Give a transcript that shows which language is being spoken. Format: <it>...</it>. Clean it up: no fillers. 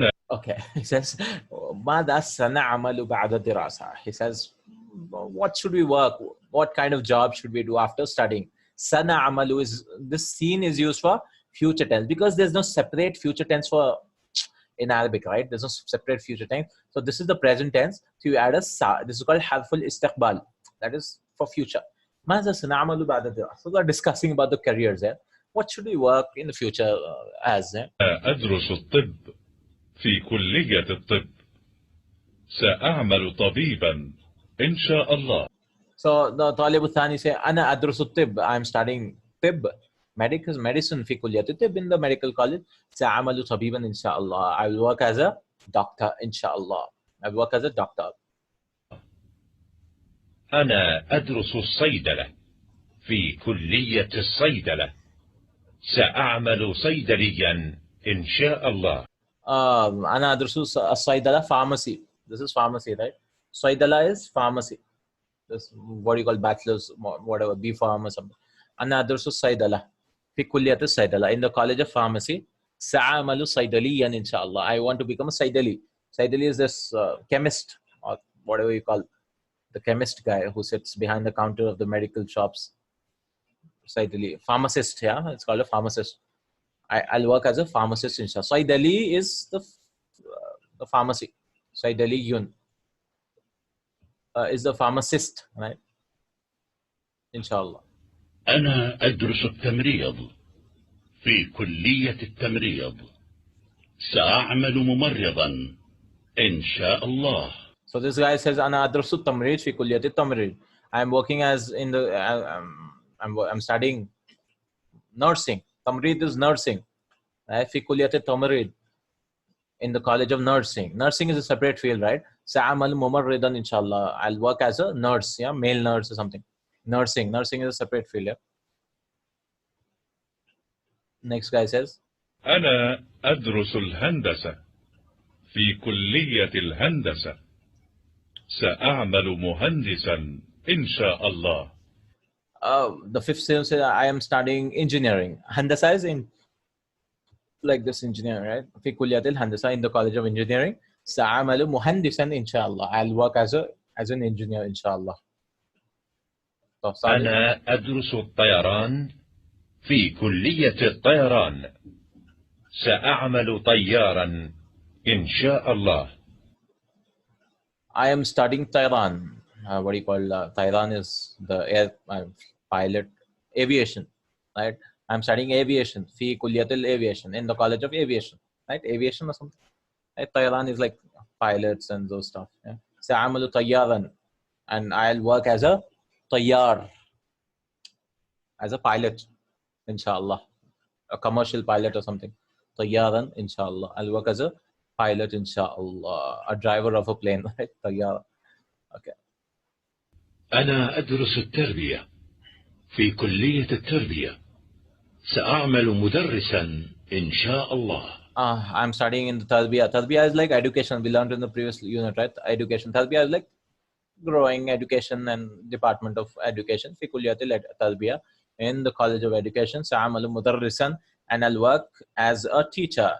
<en>Okay, he says,</en> <ar>ماذا سنعمل بعد الدراسة?</ar> <en>He says, what should we work? What kind of job should we do after studying? سنعمل is, this scene is used for future tense, because there's no separate future tense in Arabic, right? There's no separate future tense. So this is the present tense. So you add a sa. This is called harful istiqbal. That is for future.</en> <ar>ماذا سنعمل بعد الدراسة?</ar> <en>So we're discussing about the careers there. What should we work in the future as?</en> <ar>أدرس الطب في كلية الطب. سأعمل طبيبا إن شاء الله.</ar> <en>So the Talib al-Thani say,</en> <ar>أنا أدرس الطب.</ar> <en>I'm studying طب, medicine</en> <ar>في كلية الطب,</ar> <en>in the medical college.</en> <ar>سأعمل طبيبا إن شاء الله.</ar> <en>I will work as a doctor إن شاء الله. I will work as a doctor.</en> <ar>أنا أدرس الصيدلة في كلية الصيدلة. سأعمل صيدليا إن شاء الله. أنا أدرس الصيدلة, pharmacy.</ar> <en>This is pharmacy, right? Saydala is pharmacy. This what you call bachelor's, whatever, B Pharm or something.</en> <ar>أنا أدرس الصيدلة في كلية الصيدلة,</ar> <en>in the college of pharmacy.</en> <ar>سأعمل صيدليا إن شاء الله.</ar> <en>I want to become a saydali. Saydali is this chemist, or whatever you call, the chemist guy who sits behind the counter of the medical shops. Saydali, pharmacist, yeah, it's called a pharmacist. I'll work as a pharmacist, inshallah. Saydali is the pharmacy. Saydaliyun is the pharmacist, right? Inshallah.</en> <ar>أنا أدرس التمريض في كلية التمريض. سأعمل ممرضا إن شاء الله.</ar> <en>So this guy says,</en> <ar>أنا أدرس التمريض في كلية التمريض.</ar> <en>I'm working as in the I'm studying nursing. Tamrid is nursing.</en> <ar>في كلية التمريض,</ar> <en>in the college of nursing. Nursing is a separate field, right?</en> <ar>سأعمل ممرضا إن شاء الله.</ar> <en>I'll work as a nurse, yeah, male nurse or something. Nursing is a separate field, yeah. Next guy says,</en> <ar>أنا أدرس الهندسة في كلية الهندسة. سأعمل مهندسا إن شاء الله.</ar> <en>The fifth says, I am studying engineering. Handasa is in like this engineering, right?</en> <ar>في كلية الهندسة,</ar> <en>in the college of engineering.</en> <ar>سأعمل مهندسا إن شاء الله.</ar> <en>I'll work as an engineer إن شاء الله.</en> <ar>أنا أدرس الطيران في كلية الطيران. سأعمل طيارا إن شاء الله.</ar> <en>I am studying Tairan. What do you call Tairan is the air pilot, aviation, right? I'm studying aviation. في كلية aviation, in the college of aviation, right? Aviation or something. Right? Tairan is like pilots and those stuff. Yeah?</en> <ar>سأعمل طيارا,</ar> <en>and I'll work as a طيار. as a pilot, inshallah, a commercial pilot or something. Tayyaran, inshallah. I'll work as a pilot, inshallah, a driver of a plane, right? Tayyara. Okay.</en> <ar>أنا أدرس التربية في كلية التربية. سأعمل مدرسا إن شاء الله.</ar> <en>I'm studying in the Tarbiyah. Tarbiyah is like education. We learned in the previous unit, right? Education. Tarbiyah is like growing education and department of education.</en> <ar>في كلية التربية,</ar> <en>in the College of Education.</en> <ar>سأعمل مدرسا,</ar> <en>and I'll work as a teacher.</en>